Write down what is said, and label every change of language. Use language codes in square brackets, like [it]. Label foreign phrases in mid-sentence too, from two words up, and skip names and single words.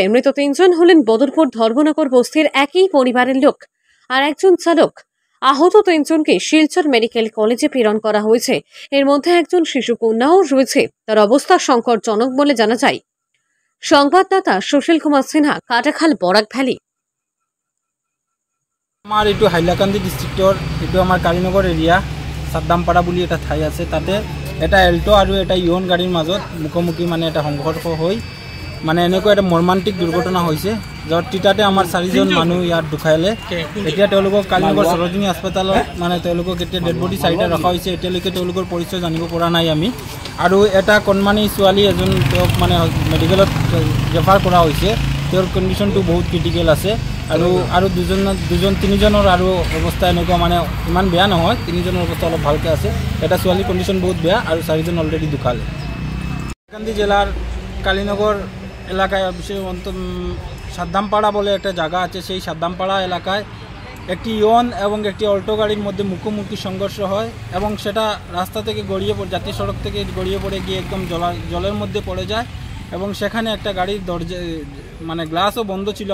[bn] মৃত ৩ জন হলেন বদরপুর ধর্মনগর বস্তির একই পরিবারের লোক আর একজন চালক। আহত ৩ জনকে শিলচর মেডিকেল কলেজে প্রেরণ করা হয়েছে। এর মধ্যে একজন শিশু কন্যাও রয়েছে। তার অবস্থা সংকটজনক বলে জানা যায়। সংবাদদাতা সুশীল কুমার সিনহা, কাটাখাল, বরাক ভ্যালি। [as] আমার এইটো হাইলাকান্দি ডিস্ট্রিক্টর, এইটো আমার কালীনগর এরিয়া সাদ্দামপাড়া বুলি এটা ঠাই আছে। তাতে এটা এল্টো আৰু এটা ইয়ন গাড়ীৰ মাজত মুখোমুখি মানে এটা সংঘৰ্ষ হৈ মানে এনেকুৱা এটা মৰ্মান্তিক দুৰ্ঘটনা হৈছে, য'ত তিতাতে আমাৰ 4 জন মানুহ ইয়াত ঢুকাইলে। এতিয়া তেওঁলোকক কালীনগৰ সৰোজিনী হাস্পাতালত মানে তেওঁলোকক এতিয়া [en] dead body [as] 4টা ৰখা হৈছে। এতিয়ালৈকে তেওঁলোকৰ পৰিচয় জানিব পৰা নাই আমি। আৰু এটা কণমানি ছোৱালী এজন তেওঁক মানে মেডিকেলত ৰেফাৰ কৰা হৈছে। তেওঁৰ কণ্ডিশ্যনটো বহুত ক্ৰিটিকেল আছে। আৰু তিনিজনৰ আৰু অৱস্থা এনেকুৱা মানে ইমান বেয়া নহয়। 3 জনৰ অৱস্থা অলপ ভালকৈ আছে। এটা ছোৱালীৰ কণ্ডিশ্যন বহুত বেয়া আৰু 4 জন অলৰেডি ঢুকালে। [bn] হাইলাকান্দি জেলার কালীনগর এলাকায় সাদ্দামপাড়া বলে একটা জায়গা আছে। সেই সাদ্দামপাড়া এলাকায় একটি ইয়ন এবং একটি অল্টো গাড়ির মধ্যে মুখোমুখি সংঘর্ষ হয় এবং সেটা রাস্তা থেকে গড়িয়ে পড়ে, জাতীয় সড়ক থেকে গড়িয়ে পড়ে গিয়ে একদম জলের মধ্যে পড়ে যায় এবং সেখানে একটা গাড়ির দরজা মানে গ্লাসও বন্ধ ছিল।